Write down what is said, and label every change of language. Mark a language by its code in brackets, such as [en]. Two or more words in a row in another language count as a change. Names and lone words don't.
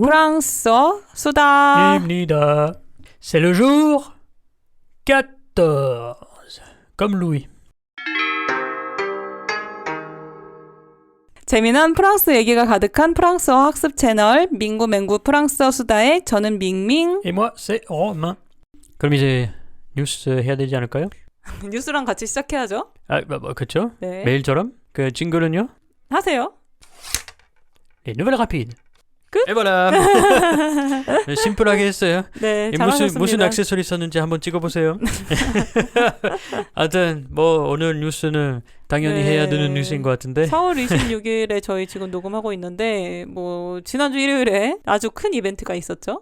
[ko] 프랑스어 수다. 입니다. [fr] C'est le jour 14. Comme Louis. [ko] 재미난 프랑스 얘기가 가득한 프랑스어 학습 채널 민구 맹구 프랑스어 수다의 저는 밍밍. [fr] Et moi, c'est Romain. [ko] 그럼 이제 뉴스 해야 되지 않을까요? 뉴스랑 같이 시작해야죠. 아, 그렇죠. 네. 매일처럼. 그 징글은요? 하세요. [fr] Les nouvelles rapides. [ko] 끝? [fr] Et voilà. [ko] 심플하게 했어요. 네, 무슨 잘하셨습니다. 액세서리 썼는지 한번 찍어보세요. 하여튼 뭐 오늘 뉴스는 당연히 네. 해야 되는 뉴스인 것 같은데 4월 26일에 저희 지금 녹음하고 있는데 뭐 지난주 일요일에 아주 큰 이벤트가 있었죠.